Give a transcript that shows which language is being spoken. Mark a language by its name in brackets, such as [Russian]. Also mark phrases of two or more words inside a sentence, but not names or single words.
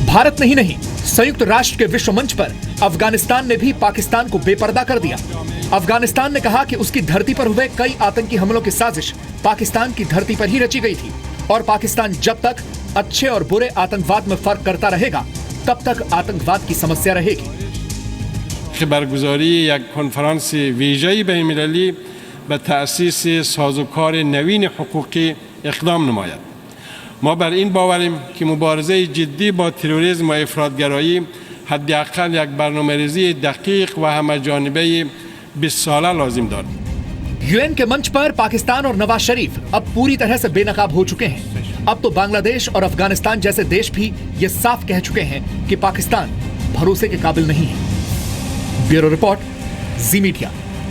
[Hindi] भारत नहीं नहीं संयुक्त राष्ट्र के विश्व मंच पर अफगानिस्तान ने भी पाकिस्तान को बेपर्दा कर दिया। अफगानिस्तान ने कहा कि उसकी धरती पर हुए कई आतंकी हमलों की साजिश पाकिस्तान की धरती पर ही रची गई थी और पाकिस्तान जब तक अच्छे और बुरे आतंकवाद में फर्क करता रहेगा तब तक आतंकवाद की समस्या रहेगी। [Persian] برگزاری یک کنفرانس ویژه‌ای بین‌المللی به تأسیس سازوکار نوین حقوقی اقدام نماید. ما بر این باوریم که مبارزه جدی با تروریسم و افراطگرایی حداقل یک برنامه‌ریزی دقیق و همه‌جانبه 20 ساله لازم دارد. [Hindi] यूएन के मंच पर पाकिस्तान और नवाज शरीफ अब पूरी तरह से बेनकाब हो चुके हैं। अब तो बांग्लादेश और अफगानिस्तान जैसे देश भी ये साफ कह चुके हैं कि पाकिस्तान भरोसे के काबिल नहीं है। ब्यूरो रिपोर्ट, जी मीडिया।